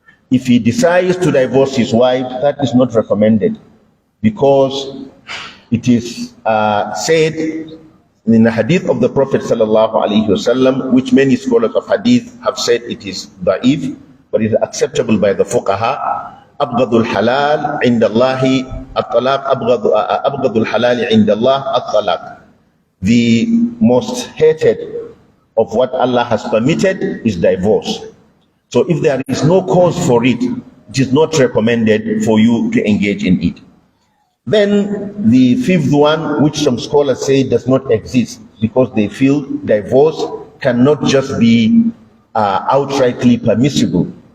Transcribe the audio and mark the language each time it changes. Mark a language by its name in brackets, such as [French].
[English] If he decides to divorce his wife, that is not recommended, because it is said in the Hadith of the Prophet sallallahu alaihi wasallam, which many scholars of Hadith have said it is da'if, but it is acceptable by the fuqaha. [Arabic] أبغض الحلال عند الله الطلاق أبغض الحلال عند الله الطلاق. [English] The most hated of what Allah has permitted is divorce. So if there is no cause for it, it is not recommended for you to engage in it. Then the fifth one, which some scholars say does not exist, because they feel divorce cannot just be outrightly permissible.